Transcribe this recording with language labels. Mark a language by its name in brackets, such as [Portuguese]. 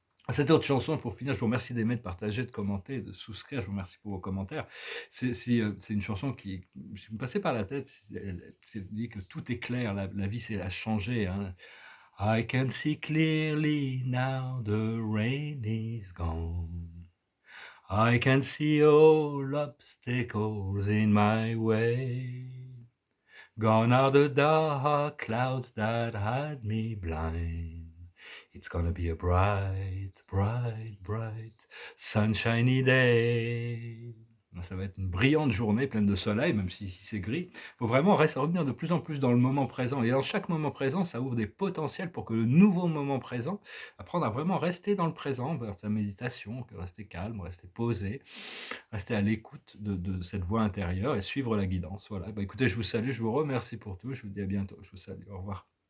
[French] Cette autre chanson, pour finir, je vous remercie d'aimer, de partager, de commenter, de souscrire. Je vous remercie pour vos commentaires. C'est une chanson qui me passait par la tête. C'est dit que tout est clair, la vie, c'est à changer, hein. [English] I can see clearly now the rain is gone. I can see all obstacles in my way. Gone are the dark clouds that had me blind. It's gonna be a bright, bright, bright, sunshiny day. [French] Ça va être une brillante journée pleine de soleil, même si c'est gris. Il faut vraiment revenir de plus en plus dans le moment présent. Et dans chaque moment présent, ça ouvre des potentiels pour que le nouveau moment présent, apprendre à vraiment rester dans le présent, vers sa méditation, rester calme, rester posé, rester à l'écoute de cette voix intérieure et suivre la guidance. Voilà. Écoutez, je vous salue, je vous remercie pour tout. Je vous dis à bientôt. Je vous salue. Au revoir.